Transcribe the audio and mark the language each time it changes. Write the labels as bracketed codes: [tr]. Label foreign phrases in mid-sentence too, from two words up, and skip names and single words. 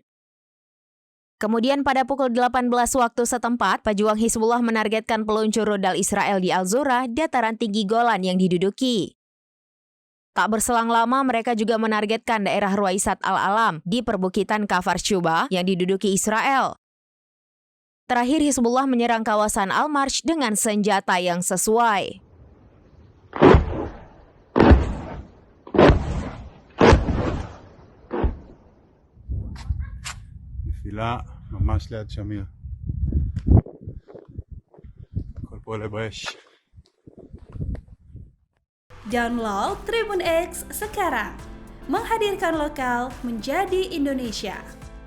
[id] Kemudian pada pukul 18 waktu setempat, pejuang Hizbullah menargetkan peluncur rudal Israel di Al-Zura, dataran tinggi Golan yang diduduki. Tak berselang lama, mereka juga menargetkan daerah Ruwaisat Al-Alam di perbukitan Kafar Shuba yang diduduki Israel. Terakhir, Hizbullah menyerang kawasan Al-Marj dengan senjata yang sesuai. [he] נפילה ממש ליד שמיר. הכל פה עולה באש. [id] Download Tribun X sekarang. Menghadirkan lokal menjadi Indonesia.